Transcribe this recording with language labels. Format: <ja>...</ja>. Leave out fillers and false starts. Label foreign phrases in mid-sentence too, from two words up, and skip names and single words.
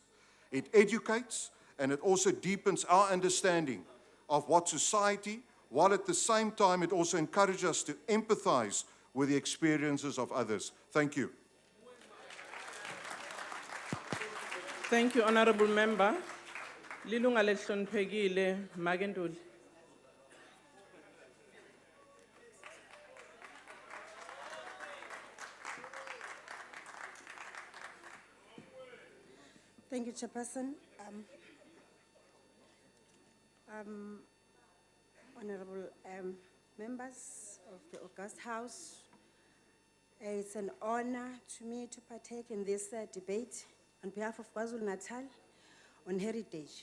<en>It educates and it also deepens our understanding of what society, while at the same time it also encourages us to empathize with the experiences of others. Thank you. Thank you, Honorable Member.</en> <zu>Lilunga lehloniphekile, Makentuli.</zu> <en>Thank you, Chairperson. Honorable members of the August House, it's an honor to me to partake in this debate on behalf of KwaZulu-Natal on heritage.</en>